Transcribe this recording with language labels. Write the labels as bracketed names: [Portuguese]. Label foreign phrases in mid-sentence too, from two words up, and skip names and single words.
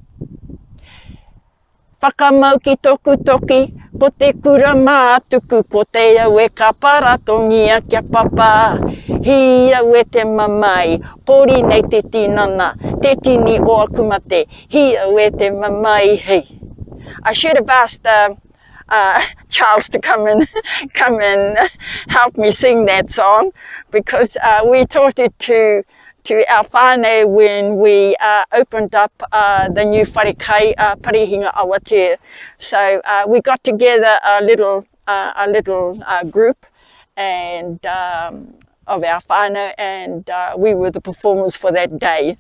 [Māori] Whakamau ki tōku toki, ko te kura mā tuku, ko te au e ka paratongia kia papa. Hia ue te mamai, kori nei te tinana, te tini o aku mate, hia ue te mamai hei. [English] I should have asked Charles to come and help me sing that song, because we taught it to our whānau when we opened up the new wharekai Parihinga Awatea. So we got together a little group and of our whānau, and we were the performers for that day.